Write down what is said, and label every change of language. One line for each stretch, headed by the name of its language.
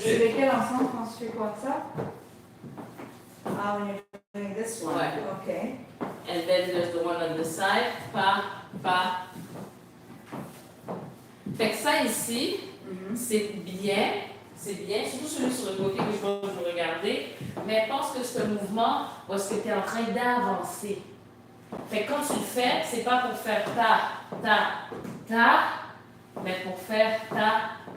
French: C'est lequel ensemble quand tu fais quoi ça?
English: Ah, when you're doing this one.
French: Ouais.
English: Okay. And then there's the one on the side. Pa.
French: Fait que ça ici, c'est bien, surtout celui sur le côté que je vais regarder, mais pense que ce mouvement, où est-ce que tu es en train d'avancer. Fait que quand tu le fais, c'est pas pour faire ta, mais pour faire ta.